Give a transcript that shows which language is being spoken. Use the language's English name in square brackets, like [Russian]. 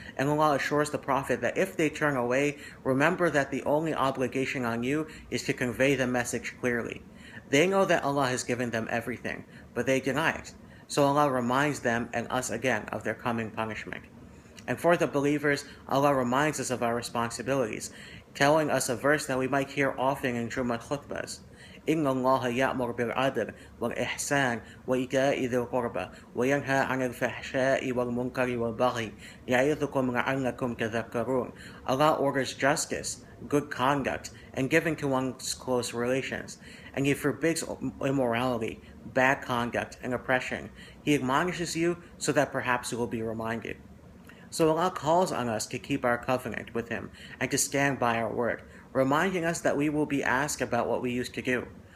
[English] And Allah assures the Prophet that if they turn away, remember that the only obligation on you is to convey the message clearly. They know that Allah has given them everything, but they deny it. So Allah reminds them and us again of their coming punishment. And for the believers, Allah reminds us of our responsibilities, telling us a verse that we might hear often in Jummah khutbahs. [Arabic] إن الله يأمر بالعدل والإحسان وإيتاء ذي القربى وينهى عن الفحشاء والمنكر والبغي يعظكم لعلكم تذكرون. [English] Allah orders justice, good conduct, and giving to one's close relations, and He forbids immorality, bad conduct, and oppression. He admonishes you so that perhaps you will be reminded. So Allah calls on us to keep our covenant with Him and to stand by our word, reminding us that we will be asked about what we used to do.